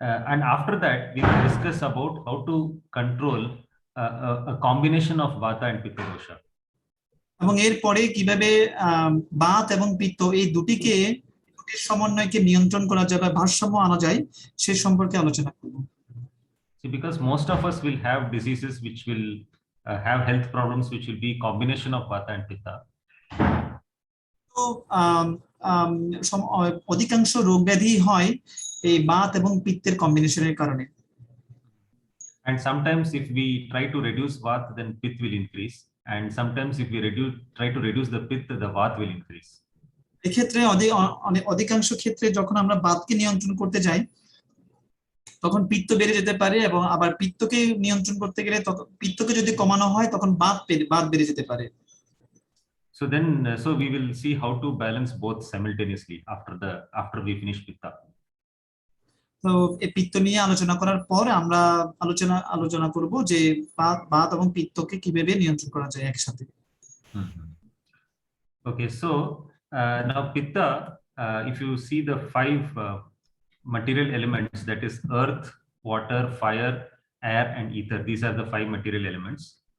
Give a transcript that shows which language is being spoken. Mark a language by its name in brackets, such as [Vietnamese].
[English] And after that we will discuss about how to control a combination of vata and pitta dosha. [Bangla] এবং এরপরে কিভাবে বাত এবং পিত্ত এই দুটির সমন্বয়কে নিয়ন্ত্রণ করা যায় বা ভারসাম্য আনা যায় সে সম্পর্কে আলোচনা করব। [English] See, because most of us will have diseases which will have health problems which will be combination of vata and pitta. [Bangla] তো আম, আম, অধিকাংশ রোগ ব্যাধি হয় এই বাত এবং পিত্তের কম্বিনেশনের কারণে। [English] And sometimes if we try to reduce vat, then pith will increase. And sometimes if we try to reduce the pith, the vat will increase. [Bangla] এক্ষেত্রে অধিকাংশ ক্ষেত্রে যখন আমরা বাতকে নিয়ন্ত্রণ করতে যাই তখন পিত্ত বেড়ে যেতে পারে, এবং আবার পিত্তকে নিয়ন্ত্রণ করতে গেলে পিত্তকে যদি কমানো হয় তখন বাত বেড়ে যেতে পারে। [English] So then, so we will see how to balance both simultaneously after we finish pitta. [Bangla] তো এই পিত্ত নিয়ে আলোচনা করার পর আমরা আলোচনা করব যে বাত এবং পিত্তকে কিভাবে নিয়ন্ত্রণ করা যায় একসাথে। [English] Okay, so now pitta, if you see the 5 material elements, that is earth, water, fire, air, and ether. These are the 5 material elements.